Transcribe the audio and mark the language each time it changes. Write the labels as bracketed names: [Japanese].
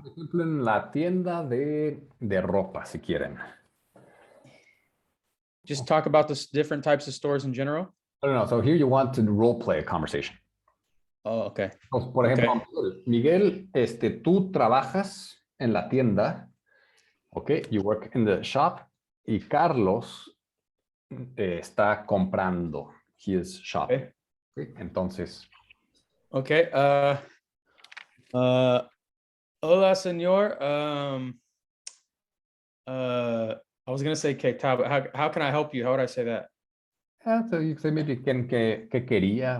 [Spanish] por ejemplo, en la tienda de ropa, si quieren. [English] Just talk about the different types of stores in general. I don't know. So here you want to role play a conversation. Oh, okay. [Spanish] Entonces, por ejemplo, Miguel, tú trabajas en la tienda. [English] Okay, you work in the shop. [Spanish] Y Carlos está comprando. [English] He is shopping. Okay. [Spanish] Okay, entonces. Okay. Hola, señor. [English] I was gonna say [Spanish] que tal, [English] but how can I help you? How would I say that? So you say maybe [Spanish] ¿qué quería?